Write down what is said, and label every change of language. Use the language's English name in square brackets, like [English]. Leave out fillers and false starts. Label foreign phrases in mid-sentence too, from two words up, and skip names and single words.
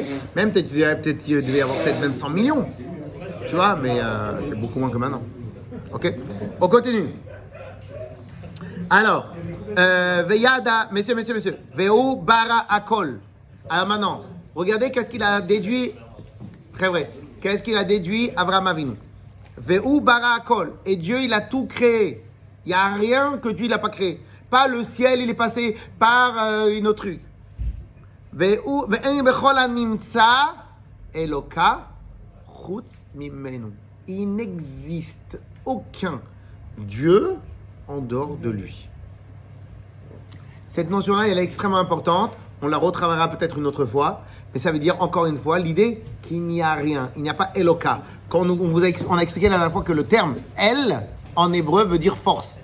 [French] Même peut-être il devait y avoir peut-être même 100 millions. Tu vois, mais c'est beaucoup moins que maintenant. Ok? On continue. Alors, Veyada, messieurs, [Hebrew] והוא ברא הכל. [French] Alors maintenant, regardez qu'est-ce qu'il a déduit. Très vrai. Qu'est-ce qu'il a déduit Avraham Avinu? [Hebrew] והוא ברא הכל. [French] Et Dieu, il a tout créé. Il n'y a rien que Dieu n'a pas créé. Pas le ciel, il est passé par une autre truc. [Hebrew] ואין בכל הנמצא אלוה חוץ ממנו. [French] Il n'existe aucun Dieu en dehors de lui. Cette notion-là, elle est extrêmement importante. On la retravaillera peut-être une autre fois. Mais ça veut dire, encore une fois, l'idée qu'il n'y a rien. Il n'y a pas Eloka. Quand on a expliqué la dernière fois que le terme « El » en hébreu veut dire force.